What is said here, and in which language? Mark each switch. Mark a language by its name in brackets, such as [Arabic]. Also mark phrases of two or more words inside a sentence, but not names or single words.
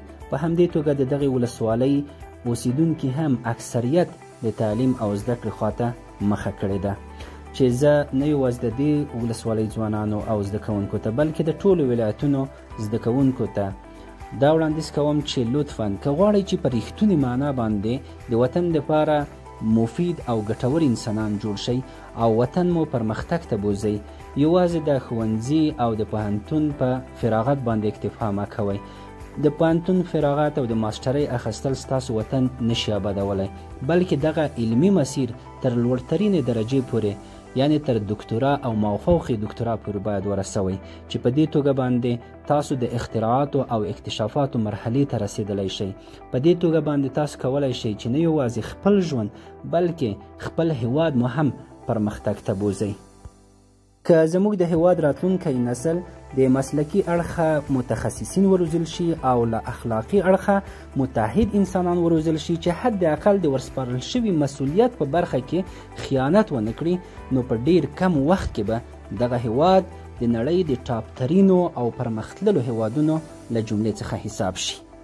[Pashto] په همدې توګه د دغې ولسوالۍ اوسیدونکي هم اکثریت د تعلیم او زده کړې خواته مخه کړې ده چې زه نه یوازې د دې ولسوالۍ ځوانانو او زده کوونکو ته بلکې د ټولو ولایتونو زده کوونکو ته دا وړاندیز کوم چې لطفاً که غواړئ چې په ریښتونې معنا باندې د وطن دپاره مفید او ګټور انسانان جوړ شئ او وطن مو پرمختګ ته بوځئ، یوازې د ښوونځي او د پوهنتون په فراغت باندې اکتفا مه کوئ. د پوهنتون فراغت او د ماسټرۍ اخیستل ستاسو وطن نشي آبادولی بلکې دغه علمي مسیر تر لوړترینې درجې پورې یعنی تر دکترا او مافوق دکترا پورې باید ورسوئ چې په دې توګه باندې تاسو د اختراعاتو او اکتشافاتو مرحلې ته رسیدلی شئ. په دې توګه باندې تاسو کولی شئ چې نه یوازې خپل ژوند بلکې خپل هیواد مو هم پرمختګ ته بوځئ. که زموږ د هیواد راتلونکی نسل د مسلکي اړخه متخصصین وروزل شي او له اخلاقي اړخه متحد انسانان وروزل شي چې حد اقل د ورسپارل شوي مسؤلیت په برخه کې خیانت ونه کړي نو په ډیر کم وخت کې به دغه هیواد د نړۍ د ټاپ ترینو او پرمختللو هیوادونو له جملې څخه حساب شي.